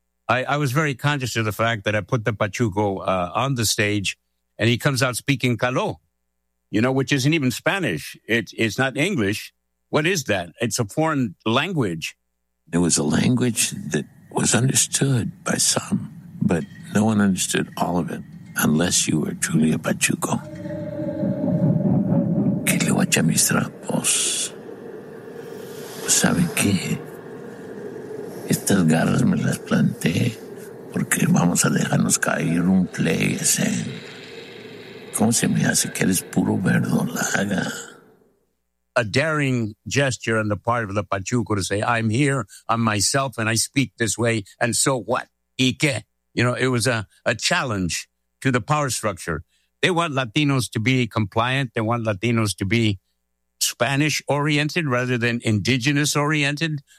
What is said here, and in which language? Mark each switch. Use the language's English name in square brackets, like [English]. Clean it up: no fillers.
[English] I was very conscious of the fact that I put the Pachuco on the stage, and he comes out speaking Caló, you know, which isn't even Spanish. It's not English. What is that? It's a foreign language. It was a language that was understood by some, but no one understood all of it unless you were truly a Pachuco. [Spanish] ¿Qué le voy a echar mis trapos? ¿Sabe qué? Estas garras me las planté porque vamos a dejarnos caer un pleyese. ¿Cómo se me hace que eres puro verdolaga? [English] A daring gesture on the part of the Pachuco to say, I'm here, I'm myself, and I speak this way, and so what? [Spanish] ¿Y qué? [English] You know, it was a challenge to the power structure. They want Latinos to be compliant. They want Latinos to be Spanish-oriented rather than indigenous-oriented.